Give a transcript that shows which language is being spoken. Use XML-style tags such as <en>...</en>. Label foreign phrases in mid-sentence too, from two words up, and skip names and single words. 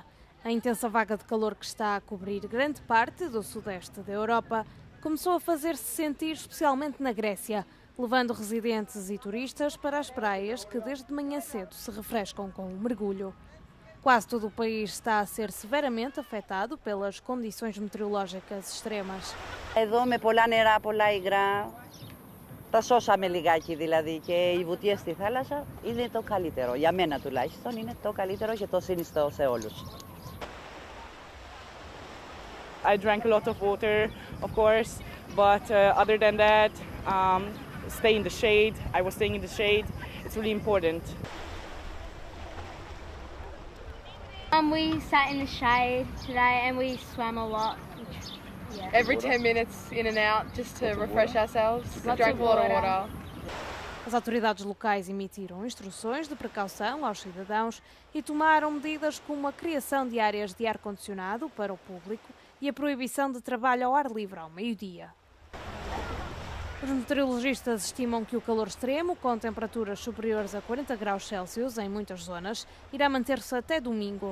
<pt>A intensa vaga de calor que está a cobrir grande parte do sudeste da Europa começou a fazer-se sentir especialmente na Grécia, levando residentes e turistas para as praias que desde de manhã cedo se refrescam com o mergulho. Quase todo o país está a ser severamente afetado pelas condições meteorológicas extremas.</pt> <el>Εδώ με πολλά νερά, πολλά υγρά, τα σώσαμε λιγάκι δηλαδή και οι βουτιές στη θάλασσα είναι το καλύτερο. Για μένα τουλάχιστον είναι το καλύτερο και το συνιστώ σε όλους.</el> <en>I drank a lot of water, of course, but other than that, stay in the shade. I was staying in the shade. It's really important. We sat in the shade today and we swam a lot. Yeah. Every 10 minutes in and out just to refresh ourselves. Drank a lot of water.</en> <pt>As autoridades locais emitiram instruções de precaução aos cidadãos e tomaram medidas como a criação de áreas de ar-condicionado para o público e a proibição de trabalho ao ar livre ao meio-dia. Os meteorologistas estimam que o calor extremo, com temperaturas superiores a 40 graus Celsius em muitas zonas, irá manter-se até domingo.</pt>